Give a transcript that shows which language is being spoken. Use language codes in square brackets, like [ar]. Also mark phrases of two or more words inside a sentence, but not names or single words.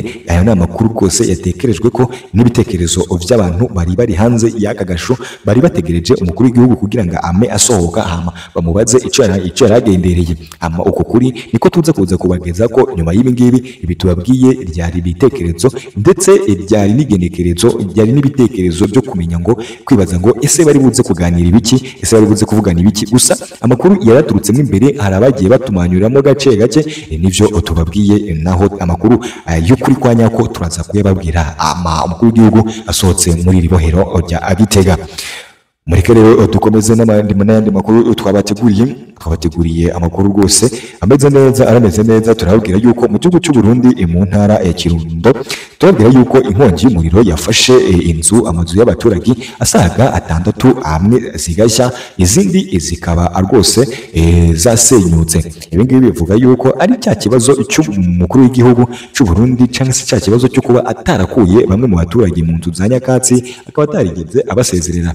[rn] Aya ni amakuru rwose yatekerejwe ko n'ibitekerezo by'abantu bari hanze y'aka gasho bari bategereje umukuru w'igihugu kugira ngo ame asohoka hama bamubaze icyo yaragendereye. Hama uko kuri niko tuza kuza kubageza ko nyuma y'ibi ngibi ibi tubabwiye ryari ibitekerezo ndetse ryari n'igenekerezo, ryari n'ibitekerezo byo kumenya ngo kwibaza ngo ese bari buze kuganira ibiki, ese bari buze kuvugana ibiki. Gusa amakuru yaraturutsemo imbere, hari abagiye batumanyuramo gake nivyo tubabwiye, naho amakuru y'ukuri kwa nyako turaza kuyababwira umukuru w'igihugu asohotse muri iri bohero rya Gitega. mureke rero dukomeze n'ayandi makuru twabateguriye amakuru rwose ameze neza arameze neza. Turababwira yuko mu gihugu cy'u Burundi mu ntara ya Kirundo turabwira yuko inkongi y'umuriro yafashe amazu y'abaturage asaga 6 amwe zigashya izindi zikaba rwose zasenyutse. Ibi ngibi bivuga yuko ari cya kibazo cy'umukuru w'igihugu cy'u Burundi cyangwa se cya kibazo cyo kuba atarakuye bamwe mu baturage mu nzu za nyakatsi akaba atarigeze abasezerera.